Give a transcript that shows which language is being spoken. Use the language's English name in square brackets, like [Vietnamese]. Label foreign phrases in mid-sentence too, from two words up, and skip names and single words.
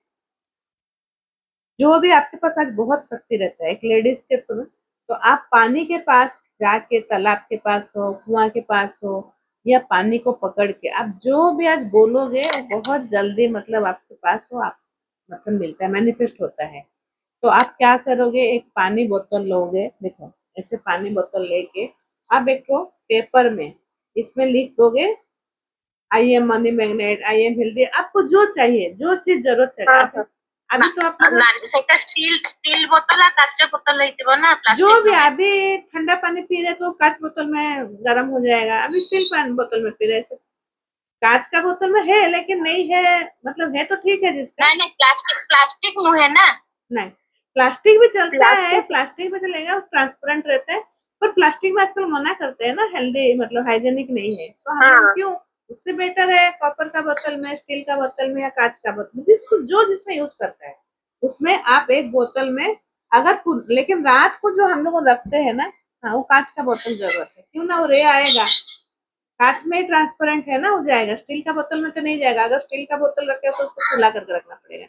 [Hindi] जो भी आपके पास आज बहुत शक्ति रहता है एक लेडीज के तो आप पानी के पास जाके, तालाब के पास हो, कुआं के पास हो, या पानी को पकड़ के आप जो भी आज बोलोगे वो बहुत जल्दी मतलब आपके पास हो, आप मतलब मिलता है, मैनिफेस्ट होता है। तो आप क्या करोगे, एक पानी बोतल लोगे, देखो ऐसे पानी बोतल लेके आप एक तो पेपर में इसमें लिख दोगे, [English] I am money magnet, I am healthy, [Hindi] आपको जो चाहिए, जो चीज जरूरत चाहिए। हाँ आप हाँ अभी तो आप लोग [Odia] ସେଇଟା ଷ୍ଟିଲ୍ ବୋତଲ କାଚ ବୋତଲ ହେଇଥିବ ନା [Hindi] जो [Odia] ପ୍ଲାଷ୍ଟିକ [Hindi] भी [Odia] ନୁହେଁ। [Hindi] अभी ठंडा पानी पी रहे तो कांच बोतल में गर्म हो जाएगा, अभी स्टील पानी बोतल में पी रहे ऐसे। कांच का बोतल में है लेकिन नहीं है, मतलब है तो ठीक है जिसका। [Odia] ନାଇଁ ନାଇଁ ପ୍ଲାଷ୍ଟିକ ପ୍ଲାଷ୍ଟିକ ନୁହେଁ ନା। [Hindi] नहीं, प्लास्टिक भी चलता है, प्लास्टिक। प्लास्टिक भी चलेगा, ट्रांसपेरेंट रहता है। पर प्लास्टिक में आजकल मना करते हैं ना, हेल्दी मतलब हाइजेनिक नहीं है, तो हम लोग हाँ क्यों, उससे बेटर है कॉपर का बोतल में, स्टील का बोतल में, या कांच का बोतल में, जिसको जो जिसमें यूज करता है उसमें आप एक बोतल में अगर लेकिन रात को जो हम लोग रखते हैं ना, हाँ वो कांच का बोतल जरूरत है, क्यों ना वो रे आएगा, कांच में ट्रांसपेरेंट है ना, हो जाएगा, स्टील का बोतल में तो नहीं जाएगा, अगर स्टील का बोतल रखे हो तो उसको खुला करके रखना पड़ेगा।